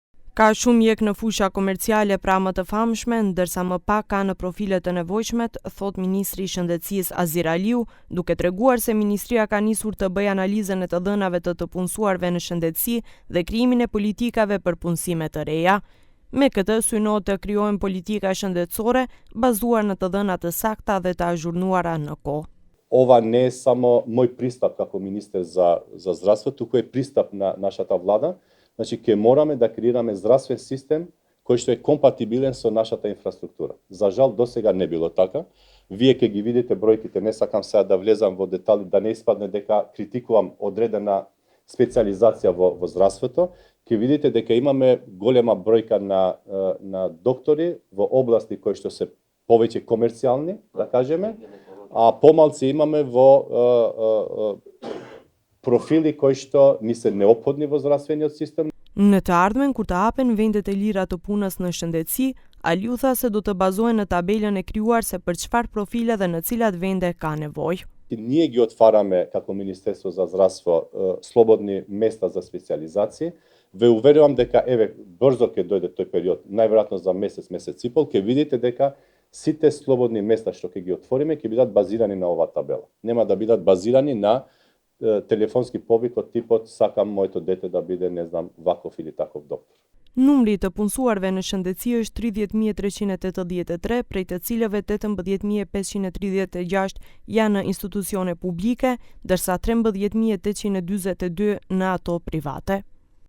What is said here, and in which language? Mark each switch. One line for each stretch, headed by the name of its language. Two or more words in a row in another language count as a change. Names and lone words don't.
Albanian: Ka shumë mjek në fusha komerciale pra më të famshme, ndërsa më pak ka në profilet të nevojshmet, thot Ministri i Shëndetësisë Azir Aliu, duke treguar se ministria ka nisur të bëjë analizën e të dhënave të punësuarve në shëndetësi dhe krijimin e politikave për punësime të reja. Me këtë synohet të krijohen politika shëndetësore bazuar në të dhëna të sakta dhe të azhurnuara në kohë.
Macedonian: Ова не е само мој пристап како министер за здравство, туку е пристап на нашата влада. Значи, ќе мораме да креираме здравствен систем кој што е компатибилен со нашата инфраструктура. За жал, досега не било така. Вие ќе ги видите бројките, не сакам сега да влезам во детали, да не испадне дека критикувам одредена специализација во здравството. Ќе видите дека имаме голема бројка на доктори во области кои што се повеќе комерцијални, да кажеме, а помалци имаме во профили кои што ни се неопходни во здравствениот систем.
Albanian: Në të ardhmen, kur të hapen vendet e lira të punës në shëndetësi, Aliu tha se do të bazohen në tabelën e krijuar se për çfarë profile dhe në cilat vende ka nevojë.
Macedonian: Ние ги отвараме како Министерство за здравство слободни места за специализации. Ве уверувам дека брзо ќе дојде тој период, најверојатно за месец и пол, ќе видите дека сите слободни места што ќе ги отвориме ќе бидат базирани на оваа табела. Нема да бидат базирани на телефонски повик од типот сакам моето дете да биде, не знам, ваков или таков доктор.
Albanian: Numri të punësuarve në shëndetësi është 30.383, prej të cilëve 18.536 janë në institucione publike, ndërsa 13.842 në ato private.